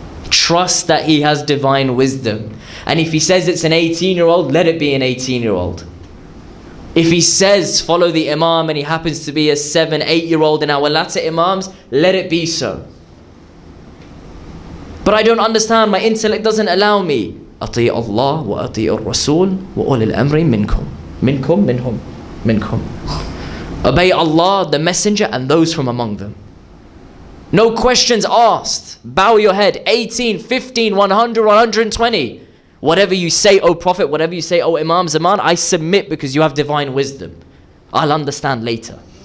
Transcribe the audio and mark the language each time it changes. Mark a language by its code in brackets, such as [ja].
[en] Trust that he has divine wisdom. And if he says it's an 18-year-old, let it be an 18-year-old. If he says follow the Imam and he happens to be a 7, 8-year-old in our latter Imams, let it be so. But I don't understand, my intellect doesn't allow me. [ar] أطيع الله وأطيع الرسول وأولي الأمر منكم. Minkum. [en] Obey Allah, the Messenger, and those from among them. No questions asked. Bow your head. 18, 15, 100, 120. Whatever you say, O Prophet, whatever you say, O Imam Zaman, I submit because you have divine wisdom. I'll understand later.